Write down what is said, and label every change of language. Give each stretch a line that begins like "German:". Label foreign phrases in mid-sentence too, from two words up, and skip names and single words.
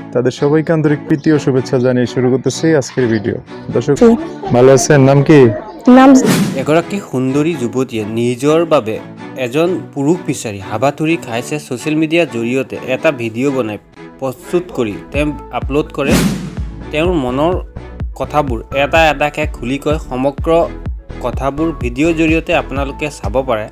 Bangla: তাদের সবাইকে আন্তরিক প্রীতি ও শুভেচ্ছা জানিয়ে শুরু করতেছি আজকের ভিডিও। দর্শক ভালো আছেন? নাম কি? নাম
Assamese: এগৰাকী সুন্দৰী যুৱতীয়ে নিজৰ বাবে এজন পুৰুষ বিচাৰি হাবাথুৰি খাইছে। ছ'চিয়েল মিডিয়াৰ জৰিয়তে এটা ভিডিঅ' বনাই প্ৰস্তুত কৰি তেওঁ আপলোড কৰে। তেওঁৰ মনৰ কথাবোৰ এটা এটাকৈ খুলি কয়। সমগ্ৰ কথাবোৰ ভিডিঅ'ৰ জৰিয়তে আপোনালোকে চাব পাৰে।